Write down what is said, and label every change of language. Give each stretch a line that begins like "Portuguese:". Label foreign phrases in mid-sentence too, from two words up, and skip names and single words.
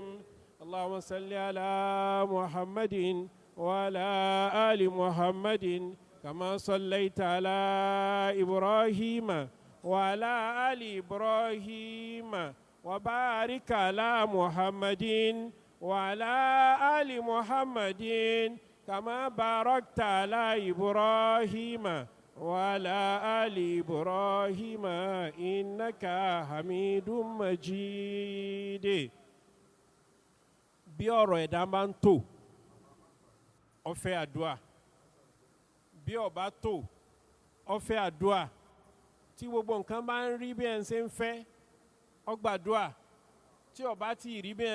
Arabic: اللهم صل على محمد وعلى آل محمد كما صليت على إبراهيم وعلى آل إبراهيم وبارك على محمد وعلى آل محمد كما باركت على إبراهيم وعلى آل إبراهيم إنك حميد مجيد.
Yoruba: Bí ọ̀rọ̀ ẹ̀dá máa ń tò ó fẹ́ àdúà, bí ó bá tò ó fẹ́ àdúà, tí gbogbo nǹkan bá ń rí bí ẹ̀ ń ṣe ń fẹ́ ó gbàdúà, tí ó bá ti rí bí ẹ̀